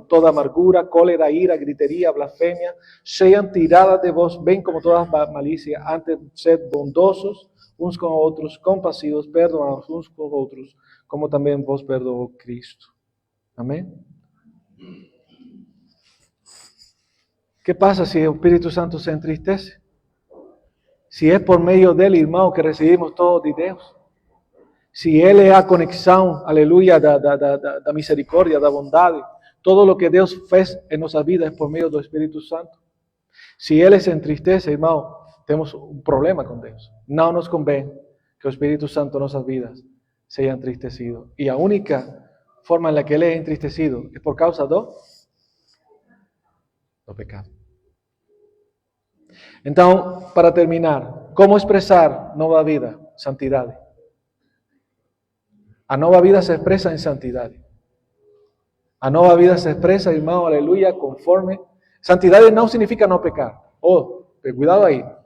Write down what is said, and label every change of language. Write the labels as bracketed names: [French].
[Portuguese] Toda amargura, cólera, ira, griteria, blasfêmia, sejam tiradas de vós, bem como toda malícia. Antes, sed bondosos uns com outros, compassivos, perdoados uns com outros, como também vos perdoou Cristo. Amém? [Spanish] ¿Qué pasa si el Espíritu Santo se entristece? Si es por medio [Portuguese] dele, irmão, que recebemos todo de Deus. Se Ele é a conexão, aleluia, da misericórdia, da bondade. Todo o que Deus fez em nossa vida é por meio do Espírito Santo. Se Ele se entristece, irmão, temos um problema com Deus. Não nos convém que o Espírito Santo em nossas vidas seja entristecido. E a única forma [Spanish] en la que Él es [Portuguese] entristecido es por causa do pecado. Então, para terminar, como expressar nova vida? Santidade. A nova vida se expressa em santidade. A nova vida se expressa, irmão, aleluia, conforme. Santidade não significa não pecar. Cuidado aí.